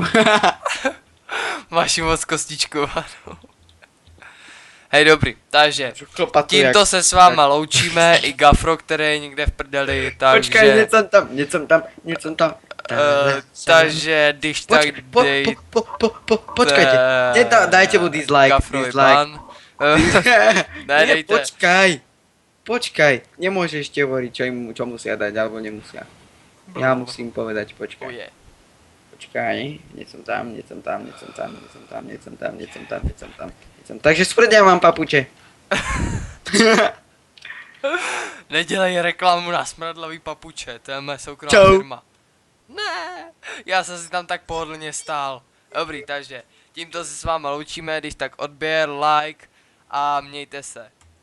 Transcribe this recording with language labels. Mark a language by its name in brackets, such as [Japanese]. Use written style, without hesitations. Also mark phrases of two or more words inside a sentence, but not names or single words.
[Czech] Máš ji moc kostičkovanou. Hej, dobrý, takže tímto se s váma loučíme, i Gafro, který je někde v prdeli, takže... Počkej, něco tam. Takže když tak dej... [Slovak] Počkajte, dajte mu dislike, Gafrovi dislike. [Czech] ban. Ne, dejte. [Slovak] Počkaj, nemôžeš ešte hovoriť, čo musia dať, alebo nemusia. Ja musím povedať, Oh počkaj. yeah. Počkaj, nie som tam. Takže smrdia mám papuče. [Czech] Nedělej reklamu na smradlavý papuče, to je moje soukromá Čau. firma. Ne, já jsem si tam tak pohodlně stál. Dobrý, takže tímto se s váma loučíme, když tak odběr, like a mějte se.